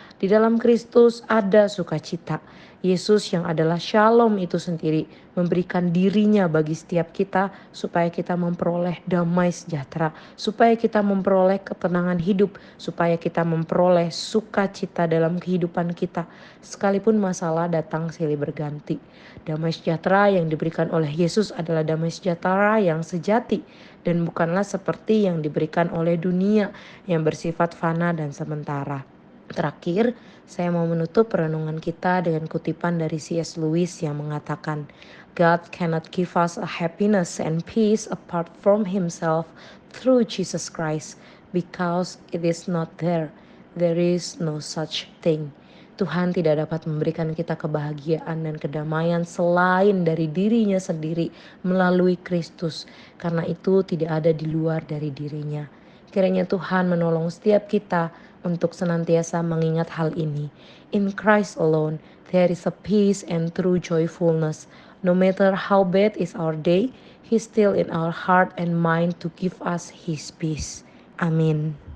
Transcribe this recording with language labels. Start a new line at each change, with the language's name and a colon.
Indonesian: Di dalam Kristus ada sukacita. Yesus yang adalah shalom itu sendiri memberikan dirinya bagi setiap kita supaya kita memperoleh damai sejahtera, supaya kita memperoleh ketenangan hidup, supaya kita memperoleh sukacita dalam kehidupan kita sekalipun masalah datang silih berganti. Damai sejahtera yang diberikan oleh Yesus adalah damai sejahtera yang sejati dan bukanlah seperti yang diberikan oleh dunia yang bersifat fana dan sementara. Terakhir, saya mau menutup renungan kita dengan kutipan dari C.S.
English: Lewis
Indonesian: yang mengatakan,
English: God cannot give us a happiness and peace apart from Himself through Jesus Christ, because it is not there. There is no such thing.
Indonesian: Tuhan tidak dapat memberikan kita kebahagiaan dan kedamaian selain dari dirinya sendiri melalui Kristus. Karena itu tidak ada di luar dari dirinya. Kiranya Tuhan menolong setiap kita untuk senantiasa mengingat hal ini.
English: In Christ alone, there is a peace and true joyfulness. No matter how bad is our day, He is still in our heart and mind to give us His peace. Amin.